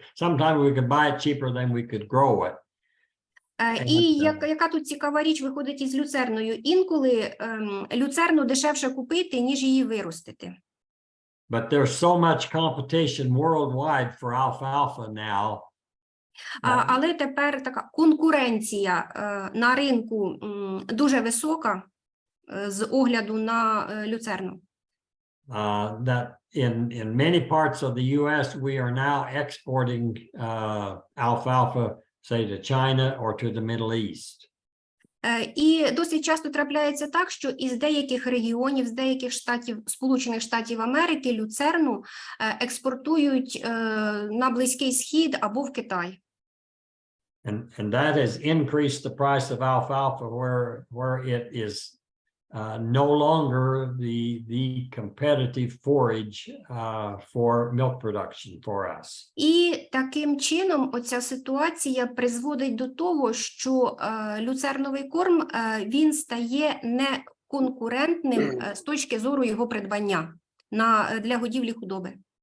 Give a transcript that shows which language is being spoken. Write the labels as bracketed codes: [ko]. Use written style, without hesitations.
[en] Sometimes we could buy it cheaper than we could grow it. [uk] І яка тут цікава річ виходить із люцерною? Інколи люцерну дешевше купити, ніж її виростити. [en] But there's so much competition worldwide for alfalfa now. [uk] Але тепер така конкуренція на ринку дуже висока з огляду на люцерну. [en] That in many parts of the US we are now exporting alfalfa, say to China or to the Middle East. [uk] І досить часто трапляється так, що із деяких регіонів, з деяких штатів, Сполучених Штатів Америки, люцерну експортують на Близький Схід або в Китай. [en] And that has increased the price of alfalfa where it is no longer the competitive forage for milk production for us. [uk] І таким чином оця ситуація призводить до того, що люцерновий корм, він стає неконкурентним з точки зору його придбання для годівлі худоби.